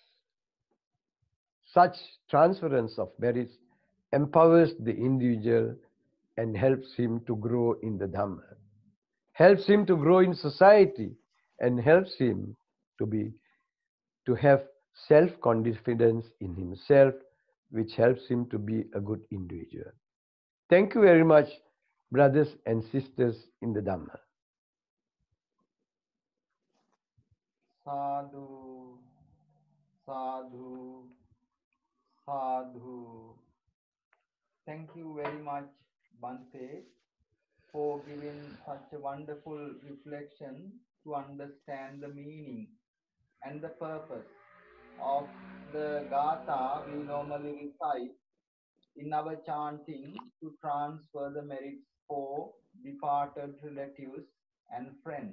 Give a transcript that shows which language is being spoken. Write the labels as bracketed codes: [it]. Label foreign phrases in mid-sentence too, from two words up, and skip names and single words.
[en] Such transference of merits empowers the individual and helps him to grow in the Dhamma, helps him to grow in society, and helps him to have self-confidence in himself, which helps him to be a good individual. Thank you very much, brothers and sisters in the Dhamma. [pi] Sadhu, sadhu, sadhu. [en] Thank you very much, Bante, for giving such a wonderful reflection to understand the meaning and the purpose of the Gatha we normally recite in our chanting to transfer the merits for departed relatives and friends.